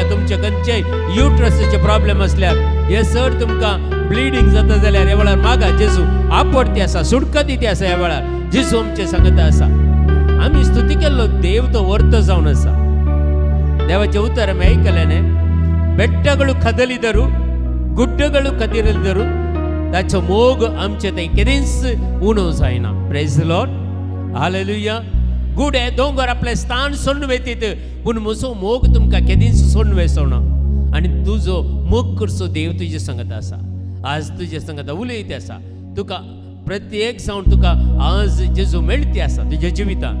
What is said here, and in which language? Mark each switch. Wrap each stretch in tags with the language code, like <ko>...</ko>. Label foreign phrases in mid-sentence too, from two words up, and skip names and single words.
<kok>तुमचे खंयचे युट्रसाचे प्रॉब्लेम असल्यार हे चड तुमकां ब्लिडींग जाता जाल्यार ह्या वेळार मागा. जेजू आपडती आसा, सुटका दिती आसा. ह्या वेळार जेजू आमचे सांगता आसा. आम्ही स्तुती केल्लो देव तो वर्त जावन आसा. देवाचे उतर आमी आयकलें.</kok> <kn>ಬೆಟ್ಟಗಳು ಕದಲಿದರು, ಗುಡ್ಡಗಳು ಕದಿರಿದರು,</kn> <kok>ताचो मोग आमचे थंय केदींच उणो जायना.</kok> <en>Praise the Lord, हालेलुया.</en> <kok>गुडे दोंगर आपले स्थान सोडून वेतीत पूण म्हजो मोग तुमकां केदींच सोडून वेसोना. आनी तुजो मोग करचो देव तुजे सांगता आसा. आज तुजे सांगता उलयता आसा. तुका प्रत्येक जावन तुका आज जेजू मेळटी आसा तुज्या जिवितांत.</kok>